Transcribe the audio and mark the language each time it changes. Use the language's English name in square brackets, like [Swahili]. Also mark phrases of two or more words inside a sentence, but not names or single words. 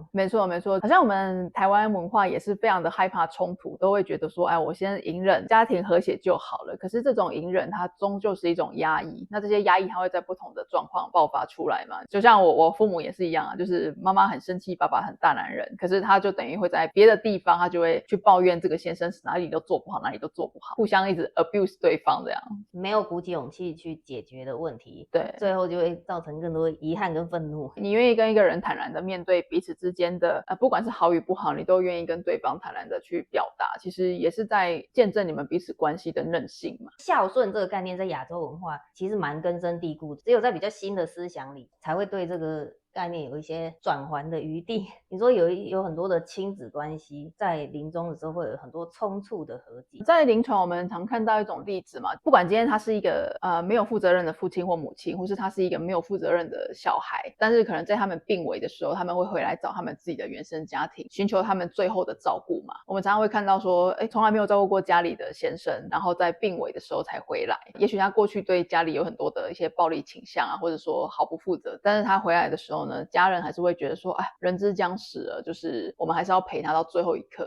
[Chinese] 沒錯沒錯，好像我們台灣文化也是非常的害怕衝突，都會覺得說，我先隱忍，家庭和諧就好了。可是這種隱忍它終究是一種壓抑，那這些壓抑它會在不同的狀況爆發出來嘛。就像我父母也是一樣啊，就是媽媽很生氣，爸爸很大男人，可是他就等於會在別的地方他就會去抱怨這個先生是哪裡都做不好，哪裡都做不好，互相一直 abuse 對方這樣，沒有鼓起勇氣去解決的問題，對，最後就會造成更多遺憾跟憤怒。你願意跟一個人坦然的面對彼此之間的不管是好與不好，你都願意跟對方坦然的去表達，其實也是在見證你們彼此關係的韌性嘛。孝順這個概念在亞洲文化其實蠻根深蒂固的，只有在比較新的思想裡才會對這個概念有一些轉圜的餘地。你說有很多的親子關係在臨終的時候會有很多匆促的和解。在臨床我們常看到一種例子嘛，不管今天他是一個沒有負責任的父親或母親，或是他是一個沒有負責任的小孩，但是可能在他們病危的時候，他們會回來找他們自己的原生家庭，尋求他們最後的照顧嘛。我們常常會看到說，從來沒有照顧過家裡的先生，然後在病危的時候才回來，也許他過去對家裡有很多的一些暴力傾向啊，或者說毫不負責，但是他回來的時候呢，家人還是會覺得說，人之將死了，就是我們還是要陪他到最後一刻。